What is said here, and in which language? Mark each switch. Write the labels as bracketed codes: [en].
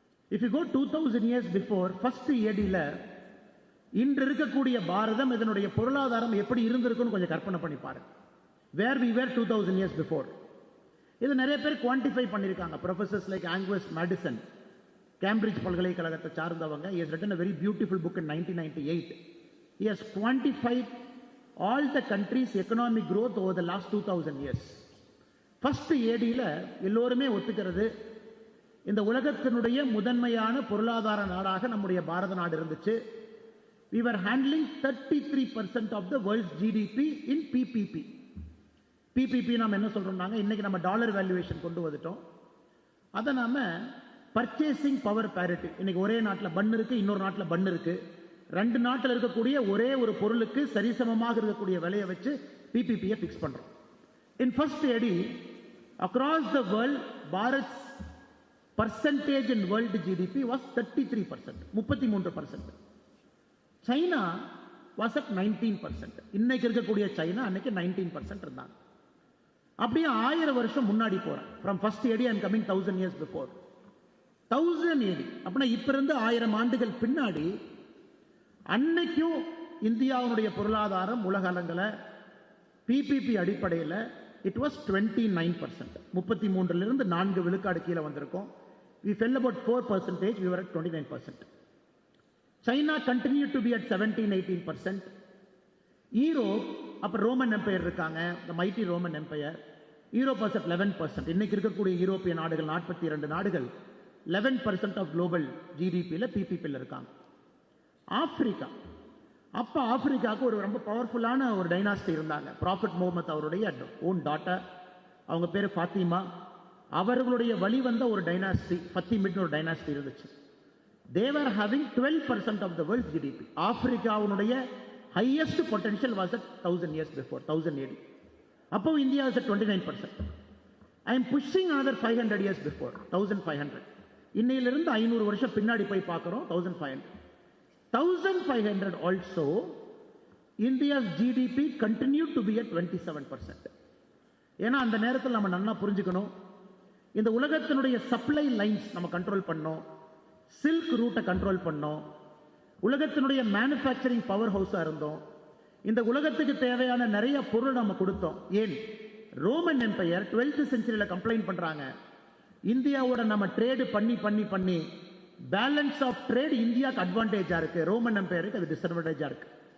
[en] if you go 2000 years before, [ta] first ஏடியில் இன்று இருக்கக்கூடிய பாரதம், இதனுடைய பொருளாதாரம் எப்படி இருந்திருக்குன்னு கொஞ்சம் கற்பனை பண்ணி பாருங்க. [en] Where we were 2000 years before. [ta] இது நிறைய பேர் குவான்டிஃபை பண்ணியிருக்காங்க. Professors like Angus Madison, Cambridge பல்கலைக்கழகத்தை சார்ந்தவங்க. [en] He has written a very beautiful book in 1998. He has quantified all the countries' economic growth over the last 2000 years. [ta] First ஏடியில் எல்லோருமே ஒத்துக்கிறது, இந்த உலகத்தினுடைய முதன்மையான பொருளாதார நாடாக நம்முடைய பாரத நாடு இருந்துச்சு. [en] We were handling 33% of the world's GDP in PPP. [ta] PPP நாம என்ன சொல்றோம்னாங்க, இன்னைக்கு நம்ம டாலர் வேல்யூவேஷன் கொண்டு வந்துட்டோம். அதை நாம பர்ச்சேசிங் பவர் பேரிட்டி, இன்னைக்கு ஒரே நாட்டில் பன் இருக்கு, இன்னொரு நாட்டில் பன் இருக்கு, ரெண்டு நாட்டில் இருக்கக்கூடிய ஒரே ஒரு பொருளுக்கு சரிசமமாக இருக்கக்கூடிய விலையை வச்சு PPP-யை ஃபிக்ஸ் பண்றோம். [en] In first AD across the world, Bharat's percentage in world GDP was 33%, 33%. China was at 19%. [ta] இன்னைக்கு இருக்கக்கூடிய சைனா அன்னைக்கு 19% இருந்தாங்க. அப்படியே 1000 வருஷம் முன்னாடி போறேன். [en] From first AD I am coming 1000 years before. [ta] 1000 AD அப்படின்னா இப்ப இருந்து 1000 ஆண்டுகள் பின்னாடி அன்னைக்கும் இந்தியாவுடைய பொருளாதாரம் உலக அளவில் PPP அடிப்படையில் [en] it was 29%. [ta] 33லிருந்து 4 விழுக்காடு கீழே வந்திருக்கோம். [en] We fell about 4%, we were at 29%. China continued to be at 17-18%. Europe, [ta] அப்ப ரோமன் எம்பையர் இருக்காங்க, [en] the mighty Roman Empire. Europe was at 11%. [ta] இன்னைக்கு இருக்கக்கூடிய யூரோப்பிய நாடுகள் 42 நாடுகள் 11% [en] of global GDP-ல [ta] PPP-ல இருக்காங்க. ஆப்பிரிக்கா, அப்ப ஆப்பிரிக்காவுக்கு ஒரு ரொம்ப பவர்ஃபுல்லான ஒரு டைனாஸ்டி இருந்தாங்க. ப்ராஃபட் முகமது அவருடைய ஓன் டாட்டர், அவங்க பேரு ஃபாத்திமா, அவர்களுடைய வழி வந்த ஒரு டைனாஸ்டி ஃபத்திமிட்னு ஒரு டைனாஸ்டி இருந்துச்சு. [en] They were having 12% of the world's GDP. ஆப்பிரிக்காவுடைய highest potential was at 1000 years before, 1000 AD. [ta] அப்போ India [en] was at 29%. I am pushing another 500 years before, 1500. [ta] இன்னையிலிருந்து 500 வருஷம் பின்னாடி போய் பார்க்கிறோம், 1500. [en] 1500 also, India's GDP continued to be at 27%. [ta] ஏன்னா அந்த நேரத்தில் நம்ம நல்லா புரிஞ்சுக்கணும், இந்த உலகத்தினுடைய சப்ளை லைன்ஸ் நம்ம கண்ட்ரோல் பண்ணோம், சில்க் ரூட்டை கண்ட்ரோல் பண்ணோம், உலகத்தினுடைய மேனுஃபேக்சரிங் பவர் ஹவுஸா இருந்தோம், இந்த உலகத்துக்கு தேவையான நிறைய பொருள் நம்ம கொடுத்தோம். ஏன் ரோமன் எம்பையர் 12th செஞ்சுரியில கம்ப்ளைண்ட் பண்றாங்க, இந்தியாவோட நம்ம ட்ரேடு பண்ணி பண்ணி பண்ணி பேலன்ஸ் ஆஃப் ட்ரேட் இந்தியாவுக்கு அட்வான்டேஜா இருக்கு, ரோமன் எம்பையருக்கு அது டிஸ்அட்வான்டேஜா இருக்கு.